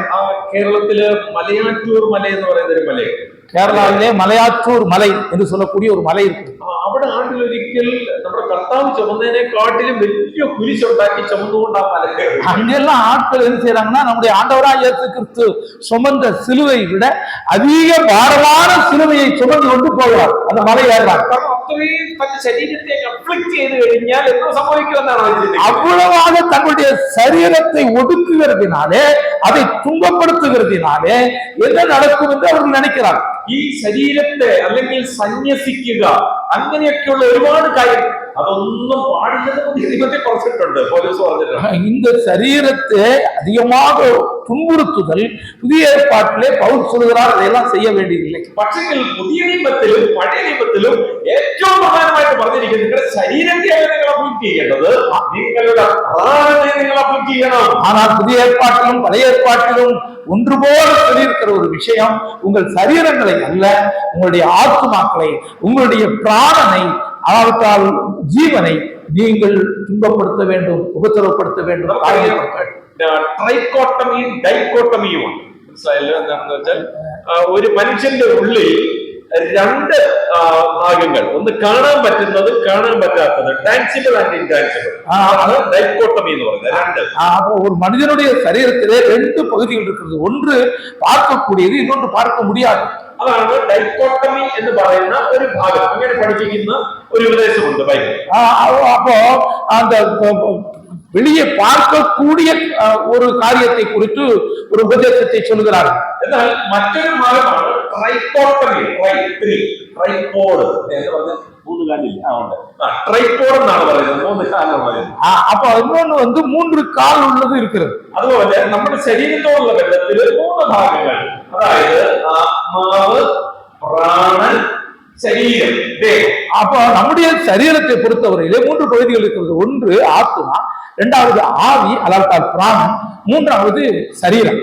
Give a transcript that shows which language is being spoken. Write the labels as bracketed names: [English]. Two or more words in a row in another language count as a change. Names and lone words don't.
[Malayalam] കേരളത്തില് മലയാറ്റൂർ മല എന്ന് പറയുന്ന ഒരു മലയുണ്ട്. [Tamil] கேரளாவிலே மலையாற்றூர் மலை என்று சொல்லக்கூடிய ஒரு மலை இருக்கு. [Malayalam] അവിടെ ആണ്ടിലൊരിക്കൽ നമ്മുടെ കർത്താവ് ചുമന്നതിനെക്കാട്ടിലും വലിയ കുരിശുണ്ടാക്കി ചുമന്നുകൊണ്ട് ആ മല കയറി. [Tamil] அங்கெல்லாம் ஆட்கள் என்ன செய்யறாங்கன்னா, நம்முடைய ஆண்டவராகிய இயேசு கிறிஸ்து சுமந்த சிலுவை விட அதிக பாரமான சிலுவையை சுமந்து கொண்டு போகிறார். அந்த மலை ஏறுறாங்க. [Malayalam] അത്രയും തന്റെ ശരീരത്തെ അഫ്ലിക്റ്റ് ചെയ്ത് കഴിഞ്ഞാൽ എന്തോ സംഭവിക്കുമെന്നാണ് [Tamil] அவ்வளவாக தங்களுடைய சரீரத்தை ஒடுக்குகிறதுனாலே, அதை துன்பப்படுத்துகிறதுனாலே என்ன நடக்கும் என்று அவர்கள் நினைக்கிறார். [Malayalam] ഈ ശരീരത്തെ അല്ലെങ്കിൽ സന്യസിക്കുക അങ്ങനെയൊക്കെയുള്ള ഒരുപാട് കാര്യം അതൊന്നും പാടില്ലെന്ന് ദൈവത്തെ പറഞ്ഞിട്ടുണ്ട്. പൗലോസ് പറഞ്ഞിട്ടുണ്ട്. [Tamil] இந்த சரீரத்தை அதிகமாக துன்புறுத்துதல் புதிய ஏற்பாட்டிலே பவுல் சொல்கிறார், [Malayalam] അതെല്ലാം செய்ய വേണ്ടിയില്ല. പക്ഷേ പുതിയ നിയമത്തിലും പഴയ നിയമത്തിലും ഏറ്റവും പ്രധാനമായിട്ട് പറഞ്ഞിരിക്കുന്നത് നിങ്ങളുടെ ശരീരത്തെ നിങ്ങൾ അഫ്ലിക്റ്റ് ചെയ്യേണ്ടത്, നിങ്ങളുടെ പ്രാണനെ നിങ്ങൾ അഫ്ലിക്റ്റ് ചെയ്യണം. [Tamil] ஆனால் புதிய ஏற்பாட்டிலும் பழைய ஏற்பாட்டிலும் ஒன்று போல சொல்லியிருக்கிற ஒரு விஷயம், உங்கள் சரீரங்களை அல்ல, உங்களுடைய ஆத்துமாக்களை, உங்களுடைய பிராணனை, அவற்றால் ஜீவனை நீங்கள் துன்பப்படுத்த வேண்டும், உபத்திரவப்படுத்த வேண்டும். [Malayalam] ട്രൈക്കോട്ടമിയും ഡൈക്കോട്ടമിയും മനസ്സിലായല്ലോ എന്താണെന്ന് വെച്ചാൽ, ഒരു മനുഷ്യന്റെ ഉള്ളിൽ രണ്ട് ഭാഗങ്ങൾ, ഒന്ന് കാണാൻ പറ്റുന്നത്, കാണാൻ പറ്റാത്തത്, [English] tangible and intangible, [Malayalam] അത് ഡൈക്കോട്ടമി എന്ന് പറയുന്നത്. രണ്ട്, [Tamil] ஒரு மனிதனுடைய சரீரத்திலே ரெண்டு பகுதிகள் இருக்கிறது, ஒன்று பார்க்கக்கூடியது, இன்னொன்று பார்க்க முடியாது. [Malayalam] അതാണ് ഡൈക്കോട്ടമി എന്ന് പറയുന്ന ഒരു ഭാഗം. അങ്ങനെ പഠിപ്പിക്കുന്ന ഒരു ഉപദേശമുണ്ട് ബൈബിൾ. [Tamil] அப்போ அந்த வெளியே பார்க்கக்கூடிய ஒரு காரியத்தை குறித்து ஒரு உபதேசத்தை சொல்கிறார். [Malayalam] എന്നാൽ മറ്റൊരു ഭാഗമാണ് ട്രൈക്കോട്ടമി. ട്രൈപോഡ് എന്ന് പറഞ്ഞ മൂന്ന് കാലില്ല, ട്രൈപോഡ് എന്നാണ് പറയുന്നത്, മൂന്ന് കാലുള്ളത്. [Tamil] அப்ப இன்னொன்னு மூன்று கால் உள்ளது இருக்கிறது. [Malayalam] അതുപോലെ നമ്മുടെ ശരീരത്തോടുള്ള ബന്ധത്തിൽ മൂന്ന് ഭാഗങ്ങൾ, അതായത് ആത്മാവ്, പ്രാണൻ, ശരീരം, ദേഹം. [Tamil] அப்ப நம்முடைய சரீரத்தை பொறுத்தவரையிலே மூன்று பகுதிகள் இருக்கிறது. ஒன்று ஆத்மா, இரண்டாவது ஆவி அதாவது பிராணன், மூன்றாவது சரீரம்.